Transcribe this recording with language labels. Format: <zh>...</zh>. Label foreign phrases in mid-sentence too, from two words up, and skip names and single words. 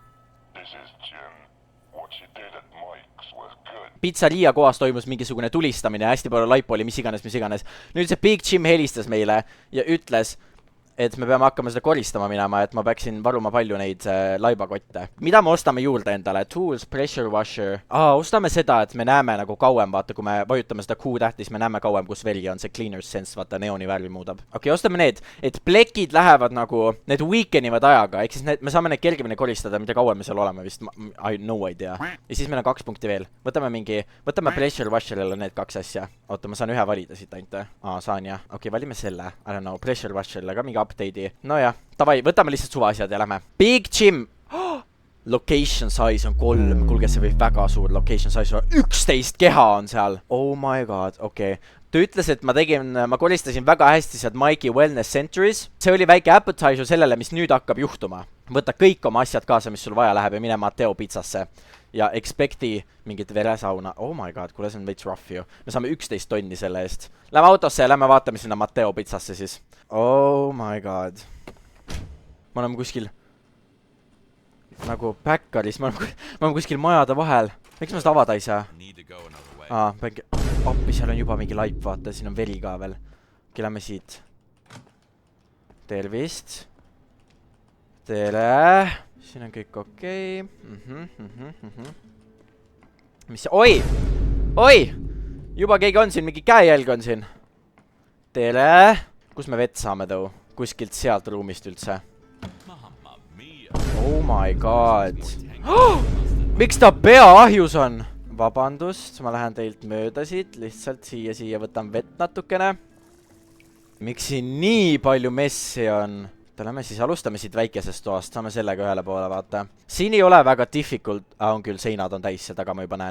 <et>Pizzeria kohas toimus mingisugune tulistamine, hästi palju laipu oli, mis iganes. Nüüd see Big Jim helistas meile ja ütles, et me peame hakkama seda koristama minema, et ma peaksin varuma palju neid laibakotte. Mida me ostame juurde endale?</et> <en>Tools, pressure washer.</en> <et>Ostame seda, et me näeme nagu kauem, vaata, kui me vajutame seda Q-tähtis, me näeme kauem, kus veri on, see</et> <en>cleaner's sense,</en> <et>vaata, neoni värvi muudab. Okei, ostame need, et plekid lähevad nagu, need weekenivad ajaga, ehk siis me saame need kergemini koristada, mida kauem me seal oleme vist,</et> <en>no idea.</en> <et>Ja siis meil on 2 punkti veel. Võtame</et> <en>pressure washerile</en> <et>need 2 asja. Oota, ma saan ühe valida siit ainult. Saan jah. Okei, valime selle.</et> <en>I don't know, pressure washerile</en> <et>ka mingi update'i. No jah, tavai, võtame lihtsalt suva asjad ja lähme. Big Jim!</et> <en>Location size</en> <et>on 3. Kuulge, see võib väga suur</et> <en>location size</en> <et>on. 11 keha on seal.</et> <en>Oh my god,</en> <et>okei. Ta ütles, et ma koristasin väga hästi sealt Mikey Wellness Centeris. See oli väike appetizer sellele, mis nüüd hakkab juhtuma. Võta kõik oma asjad kaasa, mis sul vaja läheb ja mine Matteo pizzasse. Ja expecti mingit veresauna.</et> <en>Oh my god,</en> <et>kuule, see on veits rough ju. Me saame 11 tonni selle eest. Lähme autosse ja lähme vaatame sinna Matteo pizzasse siis.</et> <en>Oh my god.</en> <et>Ma olen kuskil nagu päkkaris. Ma olen kuskil majade vahel. Miks ma seda avada ei saa? Appi, seal on juba mingi laip, vaata. Siin on veri ka veel. Okei, lähme siit. Tervist. Tere. Siin on kõik okei. Mis see? Oi! Oi! Juba keegi on siin, mingi käejälg on siin. Tere! Kus me vett saame tõu? Kuskilt sealt ruumist üldse.</et> <en>Oh my god.</en> <et>Miks ta pea ahjus on? Vabandust, ma lähen teilt mööda siit. Lihtsalt siia võtan vett natukene. Miks siin nii palju messi on? Lähme siis alustame siit väikesest toast. Saame sellega ühele poole vaata. Siin ei ole väga difficult. On küll, seinad on täis, seda ma juba näen.</et>